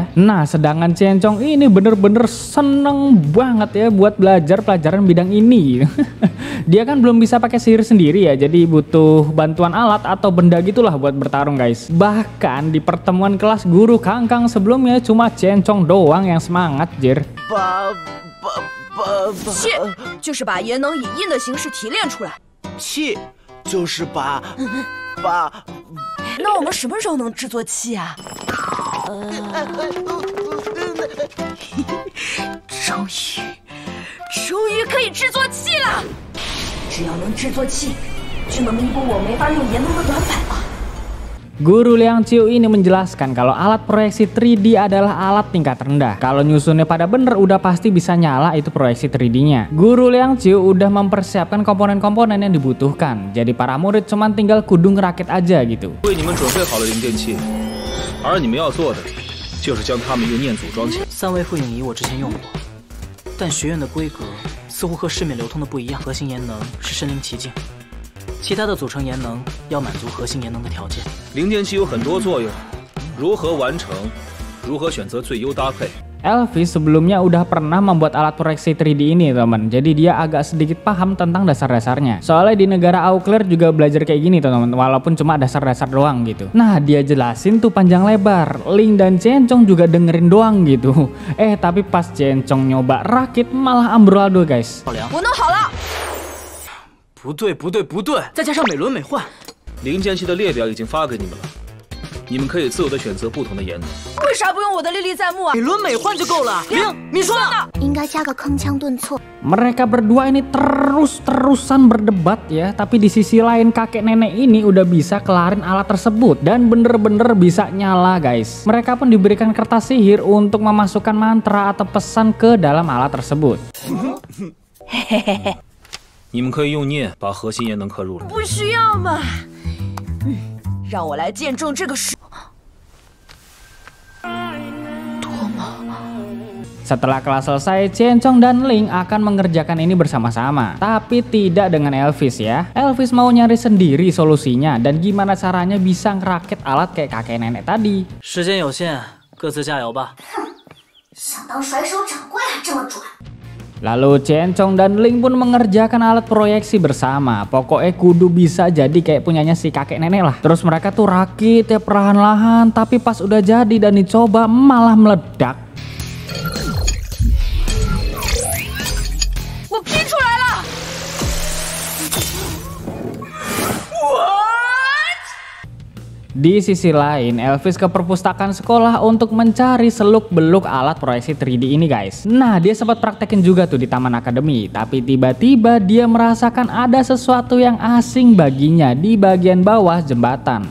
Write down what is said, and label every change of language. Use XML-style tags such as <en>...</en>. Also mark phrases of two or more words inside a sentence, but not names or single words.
<id>Nah, sedangkan Ciencong ini bener-bener seneng banget ya buat belajar pelajaran bidang ini. Dia kan belum bisa pakai sihir sendiri ya, jadi butuh bantuan alat atau benda gitulah buat bertarung guys. Bahkan di pertemuan kelas guru Kangkang sebelumnya cuma Ciencong doang yang semangat jir.</id> <zh>气就是把炎能以印的形式提炼出来。气就是把。那我们什么时候能制作气啊？终于可以制作气了！只要能制作气，就能弥补我没法用炎能的短板了。</zh> <id>Guru Liang Qiu ini menjelaskan kalau alat proyeksi 3D adalah alat tingkat rendah. Kalau nyusunnya pada bener udah pasti bisa nyala itu proyeksi 3D-nya. Guru Liang Qiu udah mempersiapkan komponen-komponen yang dibutuhkan. Jadi para murid cuman tinggal kudu ngerakit aja gitu.</id> <zh>为你们准备好了零电器，而你们要做的就是将它们用念组装起来。三维复影仪我之前用过，但学院的规格似乎和市面流通的不一样。核心炎能是身临其境。其他的组成炎能要满足核心炎能的条件。零电器有很多作用，如何完成，如何选择最优搭配。</zh> <id>Elvis sebelumnya udah pernah membuat alat proyeksi 3D ini teman, jadi dia agak sedikit paham tentang dasar-dasarnya. Soalnya di negara Auclair juga belajar kayak gini teman, walaupun cuma dasar-dasar doang gitu. Nah dia jelasin tuh panjang lebar, Ling dan Ciencong juga dengerin doang gitu. Tapi pas Ciencong nyoba rakit malah amburadul guys.</id> <zh>我弄好了。不对，再加上美轮美奂，零件器的列表已经发给你们了，你们可以自由的选择不同的炎能。为啥不用我的历历在目啊？美轮美奂就够了。玲，你说呢？应该加个铿锵顿挫。</zh> <id>Mereka berdua ini terus-terusan berdebat ya, tapi di sisi lain kakek nenek ini udah bisa kelarin alat tersebut dan bener-bener bisa nyala guys. Mereka pun diberikan kertas sihir untuk memasukkan mantra atau pesan ke dalam alat tersebut. Hehehe.</id> <zh>你们可以用念把核心炎能刻入了。不需要嘛。让我来见证这个事。多么。</zh> <id>Setelah kelas selesai, Ciencong dan Ling akan mengerjakan ini bersama-sama. Tapi tidak dengan Elvis ya. Elvis mau nyari sendiri solusinya dan gimana caranya bisa ngerakit alat kayak kakek nenek tadi.</id> <zh>时间有限，各自加油吧。想当甩手掌柜还这么拽。</zh> <id>Lalu Ciencong dan Ling pun mengerjakan alat proyeksi bersama. Pokoknya kudu bisa jadi kayak punyanya si kakek nenek lah. Terus mereka tuh rakit ya perlahan-lahan, tapi pas udah jadi dan dicoba malah meledak.</id> <zh>我拼出来了！</zh> <id>Di sisi lain, Elvis ke perpustakaan sekolah untuk mencari seluk-beluk alat proyeksi 3D ini guys. Nah dia sempat praktekin juga tuh di Taman Akademi. Tapi tiba-tiba dia merasakan ada sesuatu yang asing baginya di bagian bawah jembatan.</id>